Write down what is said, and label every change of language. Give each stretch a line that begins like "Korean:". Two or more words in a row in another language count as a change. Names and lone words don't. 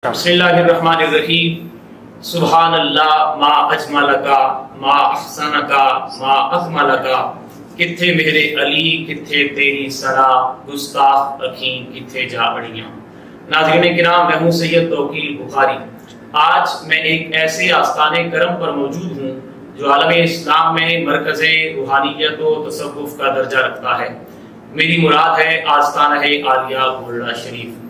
Arabic: بسم اللہ الرحمن الرحیم. سبحان اللہ ما اجملکا ما احسنکا ما اکملکا.
Punjabi: کتھے میرے علی کتھے تیری سرا گستاخ اکھیں کتھے جا اڑیاں.
Urdu: ناظرین کرام، میں ہوں سید توقیر بخاری. آج میں ایک ایسے آستانے کرم پر موجود ہوں جو عالم اسلام میں مرکز روحانیت و تصوف کا درجہ رکھتا ہے. میری مراد ہے آستانہ عالیہ گولڈا شریف.